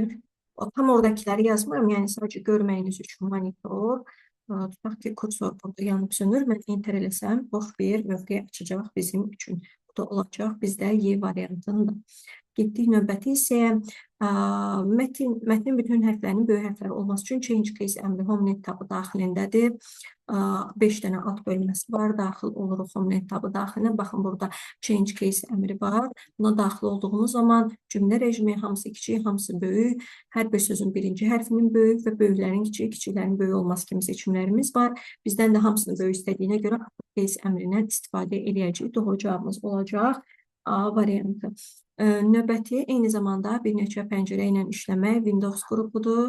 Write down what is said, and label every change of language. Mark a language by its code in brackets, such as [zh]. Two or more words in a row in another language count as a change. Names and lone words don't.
[az] Tam oradakiləri yazmıram, yəni sadəcə görməyiniz üçün monitor. Tutaq ki, kursor burada yanıb sönür. Mən enter eləsəm, boş bir mövqe açacaq bizim üçün. Bu da olacaq bizdə Y variantında. Getdik növbəti isə mətnin bütün hərflərinin böyük hərflər olması üçün [en] change case [az] əmri homeland tabı daxilindədir. 5 dənə alt bölməsi var, daxil oluruq homeland tabı daxilinə. Baxın, burada [en] change case [az] əmri var. Buna daxil olduğumuz zaman cümlə rejimi hamısı kiçik, hamısı böyük. Hər bir sözün birinci hərfinin böyük və böyüklərin kiçik, kiçiklərin böyük olması kimi seçimlərimiz var. Bizdən də hamısını böyük istədiyinə görə case əmrindən istifadə edəcəyik. Doğru cavabımız olacaq A variantı. Növbəti eyni zamanda bir neçə pəncərə ilə işləmək Windows qrupudur.